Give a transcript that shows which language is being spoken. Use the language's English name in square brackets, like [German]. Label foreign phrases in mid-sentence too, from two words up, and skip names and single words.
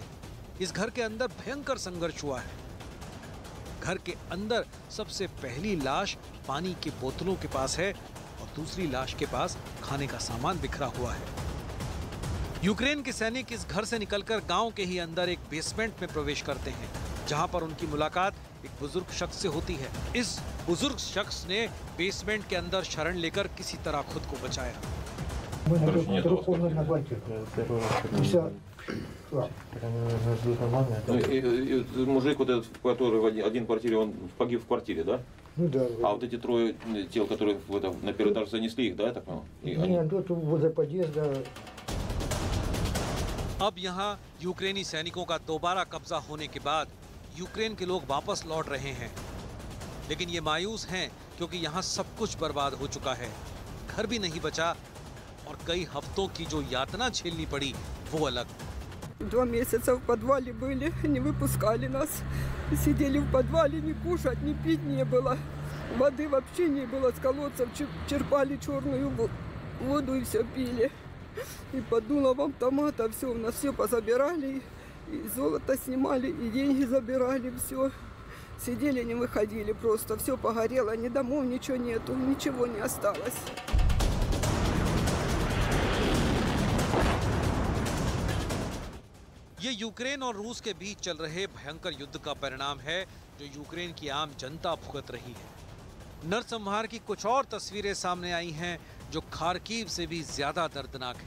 [Hindi] इस घर के अंदर भयंकर संघर्ष हुआ है। घर के अंदर सबसे पहली लाश पानी की बोतलों के पास है और दूसरी लाश के पास खाने का सामान बिखरा हुआ है। यूक्रेन के सैनिक इस घर से निकलकर गांव के ही अंदर एक बेसमेंट में प्रवेश करते हैं, जहां पर उनकी मुलाकात एक बुजुर्ग शख्स से होती है। इस बुजुर्ग शख्स ने बेसमेंट के अंदर शरण लेकर किसी तरह खुद को बचाया। [Russian] Мужик вот этот, который в один квартире, он погиб в квартире, да? Ну да. А вот эти трое тел, которые на первый этаж занесли их, да, я так понял? Нет, тут возле подъезда. [Hindi] अब यहाँ यूक्रेनी सैनिकों का दोबारा कब्जा होने के बाद यूक्रेन के लोग वापस लौट रहे हैं, लेकिन ये मायूस हैं क्योंकि यहाँ सब कुछ बर्बाद हो चुका है। घर भी नहीं बचा और कई हफ्तों की जो यातना झेलनी पड़ी वो अलग। [Russian] 2 месяца в подвале были, не выпускали нас. Сидели в подвале, ни кушать, ни пить не было. Воды вообще не было, с колодцев черпали черную воду и все пили. И под дулом автомата все, у нас все позабирали, и золото снимали, и деньги забирали, все. Сидели, не выходили просто, все погорело, ни домов, ничего нету, ничего не осталось. [Hindi] ये यूक्रेन और रूस के बीच चल रहे भयंकर युद्ध का परिणाम है जो यूक्रेन की आम जनता भुगत रही है। नरसंहार की कुछ और तस्वीरें सामने आई हैं जो खार्किव से भी ज्यादा दर्दनाक हैं।